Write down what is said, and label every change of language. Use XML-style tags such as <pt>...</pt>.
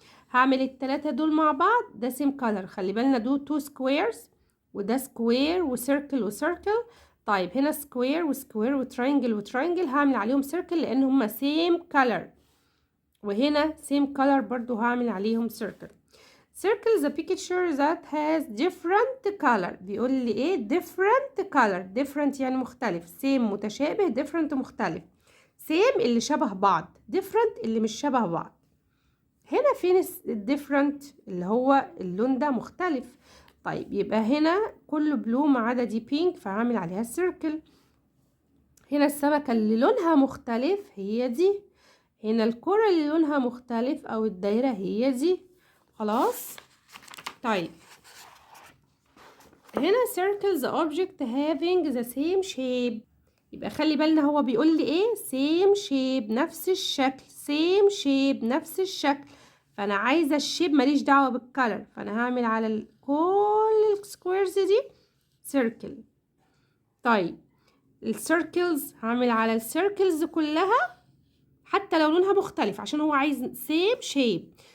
<ar>هعمل التلاتة دول مع بعض، ده</ar> <en>same color.</en> <ar>خلي بالنا دول</ar> <en>two squares،</en> <ar>وده سكوير وسيركل وسيركل. طيب هنا سكوير وسكوير وترينجل وترينجل، هعمل عليهم سيركل لان هما سيم كولر، وهنا سيم كولر برضو هعمل عليهم سيركل.</ar> <en>circle the picture that has different color.</en> <ar>بيقول لي ايه؟</ar> <en>different color.</en> <ar>different يعني مختلف، same متشابه، different مختلف. same اللي شبه بعض، different اللي مش شبه بعض. هنا فين different اللي هو اللون ده مختلف. طيب يبقى هنا كله بلو ما عدا دي بينك، فهعمل عليها سيركل. هنا السمكة اللي لونها مختلف هي دي. هنا الكرة اللي لونها مختلف او الدايرة هي دي. خلاص. طيب هنا</ar> <en>circle the object having the same shape.</en> <ar>يبقى خلي بالنا هو بيقول لي ايه؟</ar> <en>same shape</en> <ar>نفس الشكل، same shape نفس الشكل. فانا عايزه الشيب، ماليش دعوه بالكلر، فانا هعمل على كل السكويرز دي سيركل. طيب السيركلز هعمل على السيركلز كلها حتى لو لونها مختلف عشان هو عايز سيم شيب.</ar>